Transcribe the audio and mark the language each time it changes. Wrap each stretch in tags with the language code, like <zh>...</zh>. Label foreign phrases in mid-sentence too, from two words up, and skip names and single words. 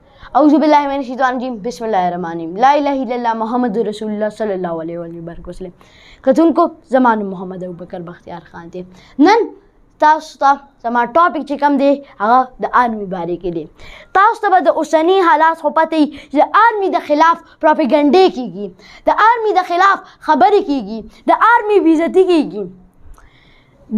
<ar>اعوذ باللہ من الشیطان الرجیم بسم اللہ الرحمن الرحیم لا الہ الا اللہ محمد رسول اللہ صلی اللہ علیہ وسلم.</ar> <ps>کتونکو زما نوم محمد ابوبکر بختیار خان دی. نن تاسو ته زما ټاپک چې کوم دی هغه د آرمي باره کې دی. تاسو ته به د اوسني حالات خو پته وي چې د آرمي د خلاف پروپیګنډې کیږي، د آرمي د خلاف خبرې کیږي، د آرمي بې عزتي کیږي.</ps>